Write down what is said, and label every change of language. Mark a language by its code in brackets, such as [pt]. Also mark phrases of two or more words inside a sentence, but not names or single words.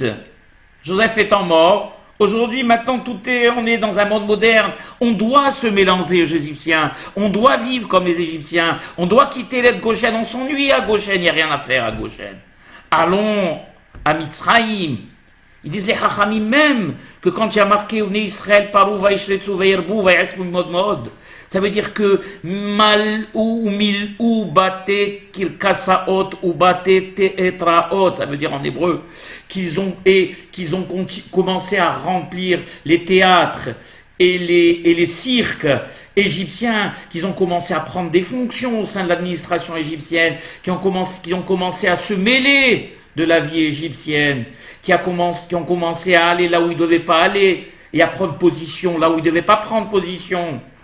[fr] Joseph étant mort, aujourd'hui, maintenant, on est dans un monde moderne. On doit se mélanger aux Égyptiens. On doit vivre comme les Égyptiens. On doit quitter l'aide Goshen. On s'ennuie à Goshen. Il n'y a rien à faire à Goshen. Allons à Mitzraïm. Ils disent les Hachamim même que quand il y a marqué [he] ובני ישראל פרו וישרצו וירבו ויעצמו מאד, [fr] ça veut dire que mal [he] ומלאו בתי קרקסאות ובתי תיאטראות, [fr] ça veut dire en hébreu qu'ils ont commencé à remplir les théâtres et les cirques égyptiens, qu'ils ont commencé à prendre des fonctions au sein de l'administration égyptienne, qui ont commencé à se mêler de la vie égyptienne, qui ont commencé à aller là où ils ne devaient pas aller et à prendre position là où ils ne devaient pas prendre position.